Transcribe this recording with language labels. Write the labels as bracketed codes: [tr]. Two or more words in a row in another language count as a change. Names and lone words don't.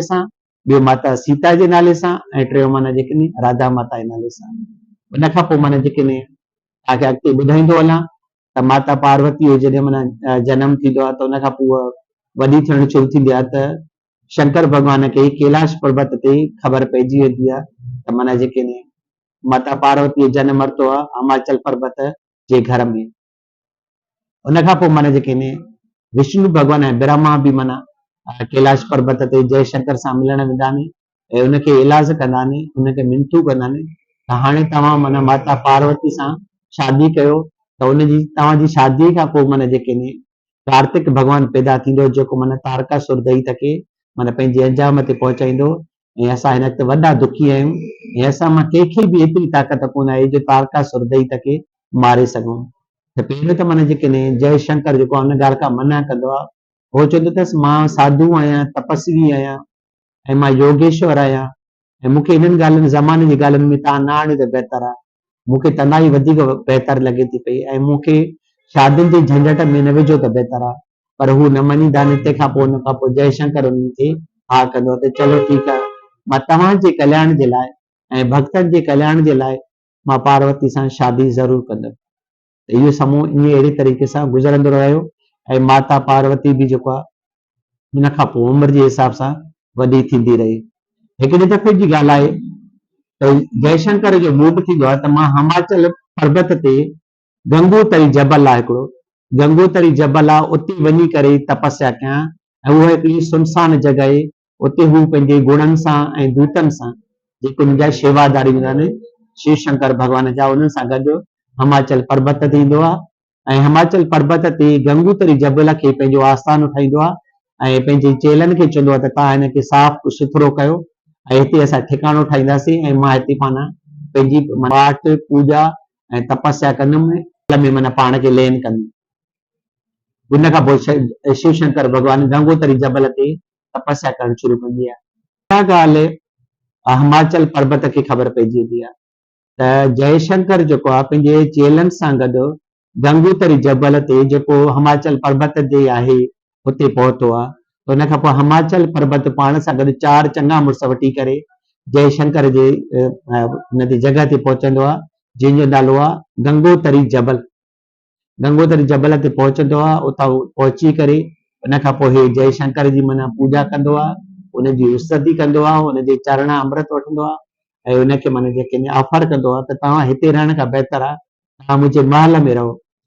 [sd] सां ॿियो माता सीता जे नाले सां ऐं टियों माना जेके राधा माता जे नाले सां उन खां पोइ माना जेके तव्हांखे अॻिते ॿुधाईंदो हलां त माता पार्वती जो जॾहिं माना जनम थींदो आहे त उन खां पोइ वॾी थियणु शुरू थींदी आहे त शंकर भॻवान खे कैलाश पर्वत ते ख़बर पइजी वेंदी आहे त माना जेके माता पार्वती जो जनम वरितो आहे हिमाचल पर्वत जे घर में उन खां पोइ माना जेके विष्णु भॻवान ऐं ब्रह्मा बि माना कैलाश पर्वत ते जय शंकर सां मिलण वेंदा आहिनि ऐं उनखे इलाज कंदा आहिनि उनखे मिनतू कंदा आहिनि त हाणे तव्हां माना माता पार्वती सां शादी कयो त उनजी तव्हांजी शादीअ खां पोइ माना जेके कार्तिक भॻवानु पैदा थींदो जेको माना तारकासुर दैत्य खे माना पंहिंजे अंजाम ते पहुचाईंदो ऐं असां हिन वक़्तु वॾा दुखी आहियूं ऐं असां मां कंहिंखे बि एतिरी ताक़त कोन आहे जो तारकासुर दैत्य खे मारे सघूं त पहिरियों त माना जेके जय शंकर जेको आहे उन ॻाल्हि खां मना कंदो आहे उहो चवंदो अथसि मां साधू आहियां तपस्वी आहियां ऐं मां योगेश्वर आहियां ऐं मूंखे इन्हनि ॻाल्हियुनि ज़माने जी ॻाल्हियुनि में तव्हां न आणियो त बहितर आहे मूंखे तव्हां ई वधीक बहितर लॻे थी पई ऐं मूंखे शादियुनि जे झंझट में न विझो त बहितर आहे पर हू न मञींदा आहिनि तंहिंखां पोइ हुन खां पोइ जय शंकर उन्हनि खे हा कंदो आहे त चलो ठीकु आहे मां तव्हांजे कल्याण जे लाइ ऐं भक्तनि जे कल्याण जे लाइ मां पार्वती सां शादी ज़रूरु कंदुमि त इहो समूह ईअं अहिड़े तरीक़े सां गुज़रंदो रहियो ऐं माता पार्वती बि जेको आहे हुन खां पोइ उमिरि जे हिसाब सां वॾी थींदी रही हिकिड़े दफ़े जी ॻाल्हि आहे त जयशंकर जो मूड थींदो आहे त मां हिमाचल पर्वत ते गंगोतरी जबल आहे हिकिड़ो गंगोतरी जबल आहे उते वञी करे तपस्या कयां ऐं उहा हिकिड़ी सुनसान जॻह आहे उते हू पंहिंजे गुणनि सां ऐं दूतनि सां जेके हुन जा शेवादारी हूंदा आहिनि शिव शंकर भॻवान जा उन्हनि सां गॾु हिमाचल पर्वत ते ईंदो आहे ऐं हिमाचल पर्वत ते गंगोतरी जबल खे पंहिंजो आस्थानु ठाहींदो आहे ऐं पंहिंजे चेलनि खे चवंदो आहे त तव्हां हिनखे साफ़ सुथिरो कयो ऐं हिते असां ठिकाणो ठाहींदासीं ऐं मां हिते पाण पंहिंजी पाठ पूॼा ऐं तपस्या कंदुमि में माना पाण खे लीन कंदुमि उन खां पोइ शिव शंकर भॻवानु गंगोतरी जबल ते तपस्या करणु शुरू कंदी आहे इहा ॻाल्हि हिमाचल पर्वत खे ख़बर पइजी वेंदी आहे त जयशंकर जेको आहे पंहिंजे चेलनि सां गॾु गंगोतरी जबल ते जेको हिमाचल पर्वत ते आहे हुते पहुतो आहे त हुन खां पोइ हिमाचल पर्वत पाण सां गॾु 4 चङा मुड़ुस वठी करे जयशंकर जे हुन ते जॻह ते पहुचंदो आहे जंहिंजो नालो आहे गंगोतरी जबल गंगोतरी जबल ते पहुचंदो आहे उतां पहुची करे उन खां पोइ हे जयशंकर जी माना पूॼा कंदो आहे उनजी उस्तति कंदो आहे उनजे चरण अमृत वठंदो आहे ऐं उनखे माना जेके ऑफर कंदो आहे त तव्हां हिते रहण खां बहितर आहे तव्हां मुंहिंजे महल में रहो